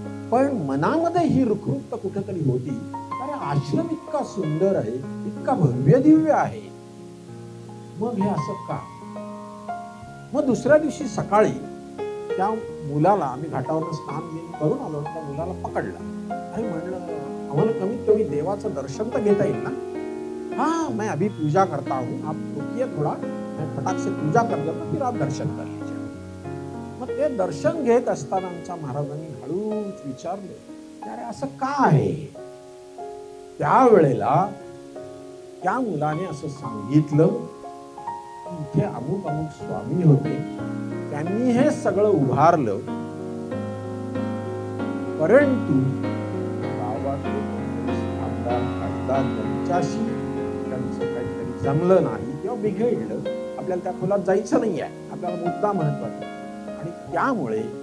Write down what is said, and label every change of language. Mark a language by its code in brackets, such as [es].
[mr] पण मनामध्ये ही रुखरुखता कुठेतरी होती, अरे आश्रम इतका सुंदर आहे, इतका भव्य दिव्य आहे, मग हे असं का? मग दुसऱ्या दिवशी सकाळी त्या मुलाला, आम्ही घाटावरून स्नान करून आलो, त्या मुलाला पकडलं. अरे म्हणलं, आम्हाला कमीत कमी देवाचं दर्शन तर घेता येईल ना? [hi] हाँ, मैं अभी पूजा करता हूँ, आप रुकिए थोड़ा, मैं फटाक से पूजा कर देता, फिर आप दर्शन कर लीजिए. [mr] मग ते दर्शन घेत असताना आमच्या महाराजांनी हळूच विचारले, अरे असं का आहे? त्यावेळेला त्या मुलाने असं सांगितलं, इथे अमुक अमुक स्वामी होते, त्यांनी हे सगळं उभारलं, परंतु गावातले आमदार खासदार त्यांच्याशी त्यांचं काहीतरी जमलं नाही किंवा बिघडलं. आपल्याला त्या खोलात जायचं नाही आहे, आपल्याला मुद्दा महत्वाचा. आणि त्यामुळे